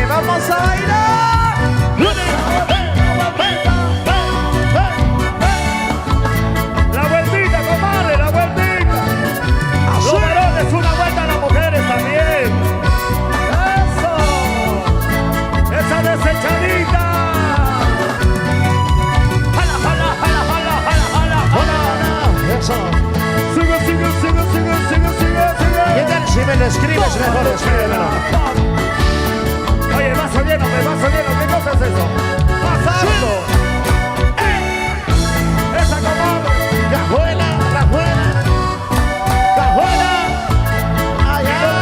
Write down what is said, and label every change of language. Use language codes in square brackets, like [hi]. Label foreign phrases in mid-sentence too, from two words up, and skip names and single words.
[es] ¡Vamos a bailar! La vueltita, comadre, la vueltita. Los varones, una vuelta a las mujeres también. ¡Eso! ¡Esa desechadita! ¡Jala, jala, jala, jala, jala, jala! Eso. ¡Sigue, sigue, sigue, sigue, sigue, sigue, sigue! ¿Qué tal si me lo escribes mejor? Escríbemelo. Oye, vaso lleno, ¿qué cosa es eso? ¡Pasando! ¡Esa comadre! Cajuela, cajuela, allá.